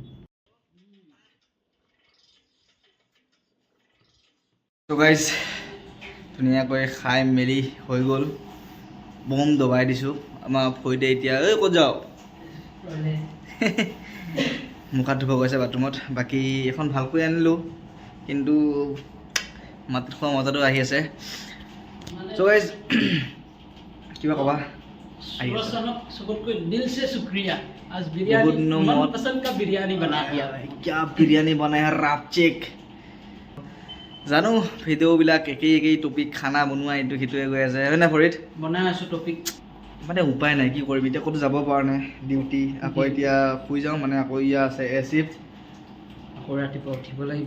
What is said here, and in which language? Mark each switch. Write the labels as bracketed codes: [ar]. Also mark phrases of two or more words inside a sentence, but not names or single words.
[en] so guys [as] ধুনীয়াকৈ খাই মেলি হৈ গ'ল বম দবাই দিছোঁ আমাৰ ফৰিদে এতিয়া ঐ ক'ত যাওঁ মুখ হাত ধুব গৈছে বাথৰুমত বাকী এখন ভালকৈ আনিলোঁ কিন্তু মাটিত খোৱা মজাটো আহি আছে [en] so guys [as] কিবা ক'বা [hi] सूरज साहब सबको दिल से शुक्रिया आज बहुत बिरयानी दिनों बाद- मनपसंद का बिरयानी बना दिया [as] क्या বিৰিয়ানী বনাই ৰাপ চেক জানো ভিডিঅ'বিলাক একেই টপিক খানা বনোৱা এইটো সিটোৱে গৈ আছে হয় না ফৰিদ বনাই আছো টপিক মানে উপায় নাই কি কৰিবি এতিয়া ক'তো যাব পৰা নাই ডিউটি আকৌ এতিয়া শুই যাওঁ মানে আকৌ ইয়া আছে চিফ্ট আকৌ ৰাতিপুৱা উঠিব লাগিব